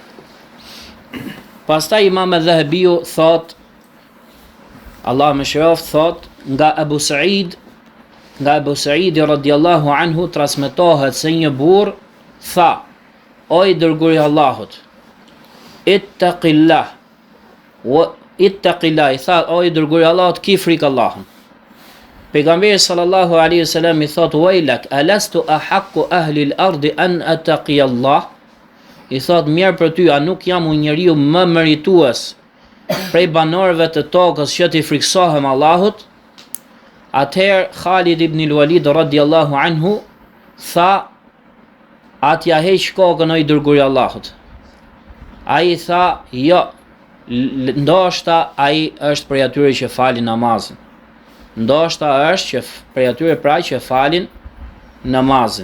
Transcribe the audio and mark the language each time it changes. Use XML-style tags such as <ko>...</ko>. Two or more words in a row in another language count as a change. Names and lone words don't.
<sq>Pastaj Imam Dhahabiu thot, Allah më shëroft, thot nga Abu Sa'id</sq> <ar>رضي الله عنه</ar> <sq>transmetohet se një burr tha: o i dërguari i Allahut, ittaqillah, i tha, o i dërguari i Allahut, ki frikë Allahun. Pejgamberi</sq> <ar>صلى الله عليه وسلم</ar> <sq>i thot: wejlak,</sq> <ar>ألست أحق أهل الأرض أن أتقي الله?</ar> <sq>I thot: mirë për ty, a nuk jam unë njeriu më meritues prej banorëve të tokës që t'i friksohem Allahut? Atëherë Khalid ibn al-Walid</sq> <ar>رضي الله عنه</ar> <sq>tha: atja heq kokën o i dërguari i Allahut. Ai tha: jo, ndoshta ai është prej atyre që falin namazin. Ndoshta është që prej atyre pra që falin namazin.</sq>